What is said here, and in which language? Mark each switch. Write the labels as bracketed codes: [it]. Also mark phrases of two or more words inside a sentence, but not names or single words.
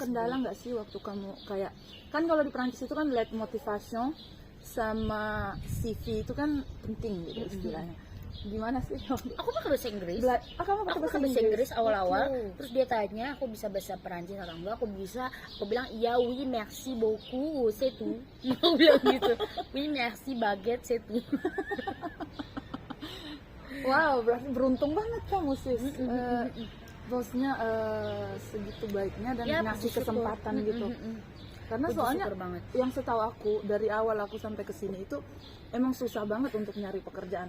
[id] kendala nggak sih waktu kamu kayak, kan kalau di Prancis itu kan lihat motivation sama CV itu kan penting gitu istilahnya. Gimana sih? Aku pakai bahasa Inggris. Kamu pakai Aku bahasa pakai bahasa Inggris awal-awal. Okay. Terus dia tanya aku bisa bahasa Perancis atau enggak. Aku bilang iya, [fr] oui merci beaucoup, c'est tout. [id] Aku bilang gitu. [fr] Oui merci baguette, c'est tout. [id] Wow, berarti beruntung banget kamu sis. Bosnya segitu baiknya dan Ya, ngasih bersyukur. kesempatan gitu. Karena Puji soalnya syukur banget. yang setahu aku dari awal aku sampai ke sini itu emang susah banget untuk nyari pekerjaan.